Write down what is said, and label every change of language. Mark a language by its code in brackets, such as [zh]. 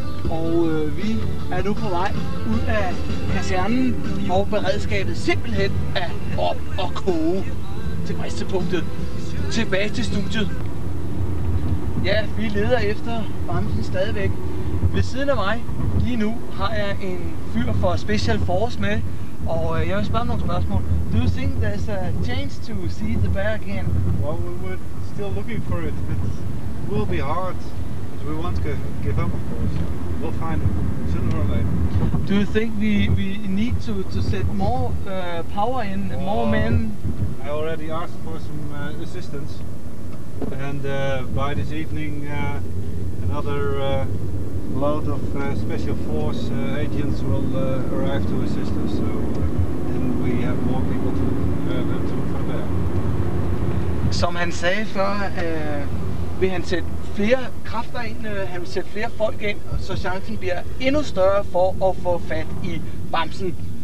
[da] Og vi er nu på vej ud af kasernen, hvor beredskabet simpelthen er op og koge til bristepunktet. Tilbage til studiet. Ja, vi leder efter Bamsen stadigvæk. Ved siden af mig lige nu har jeg en fyr fra Special Force med, og jeg vil spørge nogle spørgsmål. [en] Do you think there's a chance to see the bear again? Well, we're still looking for it. It will be hard, but we won't give up, of course. We'll find it sooner or later. Do you think we need to set more power in, more men? I already asked for some assistance, and by this evening another load of Special Force agents will arrive to assist us, so then we have more people to look for there. [da] Som han sagde før, vil han sætte flere kræfter ind, han vil sætte flere folk ind, så chancen bliver endnu større for at få fat i Bamsen.